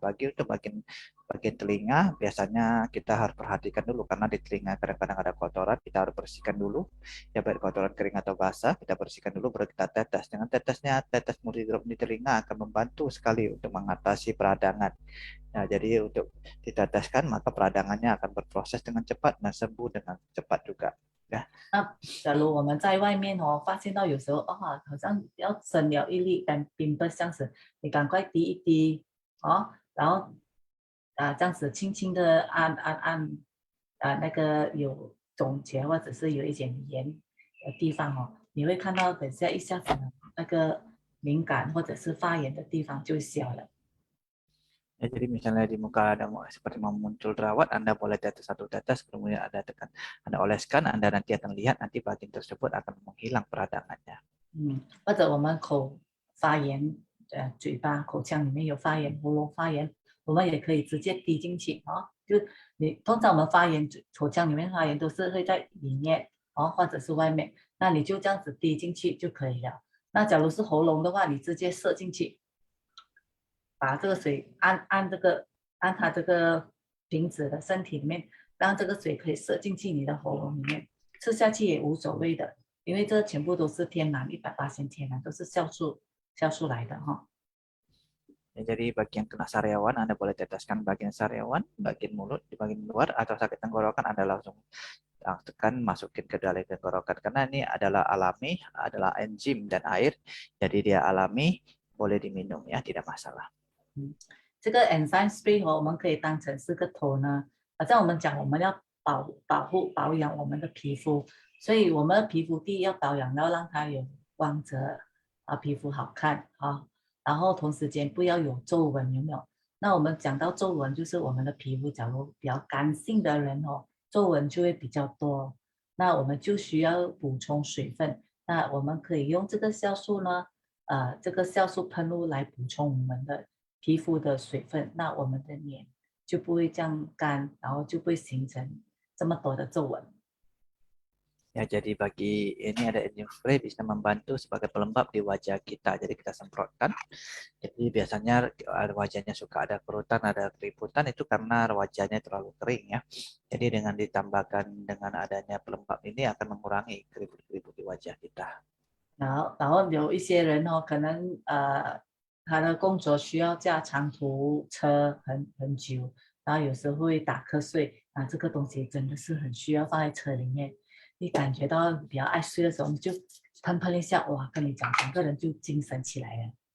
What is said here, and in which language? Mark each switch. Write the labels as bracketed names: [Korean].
[Indonesian] Untuk bagian telinga biasanya kita harus perhatikan dulu karena di telinga kadang-kadang ada kotoran. Kita harus bersihkan dulu. Ya baik kotoran kering atau basah kita bersihkan dulu baru kita tetes. Dengan tetes multidrop di telinga akan membantu sekali untuk mengatasi peradangan. Nah, jadi untuk diteteskan maka peradangannya akan berproses dengan cepat dan sembuh dengan cepat juga. Ya. [Chinese] 那假如我们在外面哦，发现到有时候哦，好像要生了一粒干冰的这样子，你赶快滴一滴哦，然后这样子轻轻的按那个有肿结或者是有一点炎的地方哦，你会看到等下一下子那个敏感或者是发炎的地方就消了。 [Indonesian] Ya, jadi misalnya di muka ada seperti mau muncul jerawat, Anda boleh tetes satu tetes, kemudian Anda oleskan, Anda nanti akan lihat nanti bagian tersebut akan menghilang peradangannya. [Chinese] 或者我们口发炎，嘴巴、口腔里面有发炎、喉咙发炎，我们也可以直接滴进去哦。就你通常我们发炎，口腔里面发炎都是会在里面哦，或者是外面，那你就这样子滴进去就可以了。那假如是喉咙的话，你直接射进去，把这个水按它这个瓶子的身体里面，让这个水可以射进去你的喉咙里面，吃下去也无所谓的。因为这全部都是天然，100%天然，都是酵素来的哈。 [Indonesian] Ya, jadi bagian kena sariawan Anda boleh teteskan bagian sariawan, bagian mulut, di bagian luar, atau sakit tenggorokan Anda langsung tekan masukin ke dalam tenggorokan karena ini adalah alami, adalah enzim dan air, jadi dia alami, boleh diminum ya, tidak masalah. [Chinese] 这个 enzyme spray 我们可以当成是个头呢，好像我们讲我们要保养我们的皮肤，所以我们的皮肤第一要保养，要让它有光泽皮肤好看啊，然后同时间不要有皱纹，有没有？那我们讲到皱纹，就是我们的皮肤假如比较干性的人哦，皱纹就会比较多，那我们就需要补充水分，那我们可以用这个酵素呢，这个酵素喷雾来补充我们的皮肤的水分，那我们的脸就不会这样干，然后就不会形成这么多的皱纹。 [Indonesian] Ya, jadi bagi ini ada enzim spray bisa membantu sebagai pelembab di wajah kita. Jadi kita semprotkan. Jadi biasanya wajahnya suka ada kerutan, ada keriputan itu karena wajahnya terlalu kering ya. Jadi dengan ditambahkan dengan adanya pelembab ini akan mengurangi keriput-keriput di wajah kita. [Chinese] 然后有一些人哦，可能他的工作需要驾长途车很久，然后有时候会打瞌睡啊，这个东西真的是很需要放在车里面。你感觉到比较爱睡的时候，你就喷喷一下，哇，跟你讲，整个人就精神起来了。